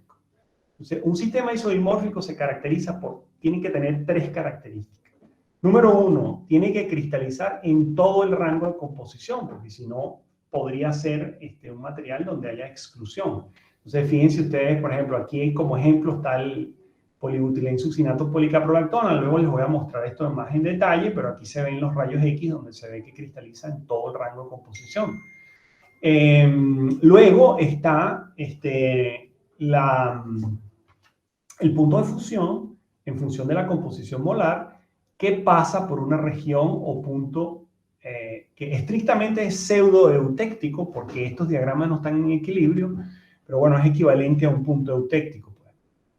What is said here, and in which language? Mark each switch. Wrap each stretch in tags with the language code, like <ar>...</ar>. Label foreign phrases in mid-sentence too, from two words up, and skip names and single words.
<es>Entonces, un sistema isodimórfico se caracteriza tiene que tener tres características. Número uno, tiene que cristalizar en todo el rango de composición, porque si no, podría ser un material donde haya exclusión. Entonces, fíjense ustedes, por ejemplo, aquí como ejemplo está el polibutileno-succinato policaprolactona. Luego les voy a mostrar esto más en detalle, pero aquí se ven los rayos X donde se ve que cristaliza en todo el rango de composición. Luego está el punto de fusión en función de la composición molar, que pasa por una región o punto que estrictamente es pseudo-eutéctico, porque estos diagramas no están en equilibrio, pero bueno, es equivalente a un punto eutéctico.</es>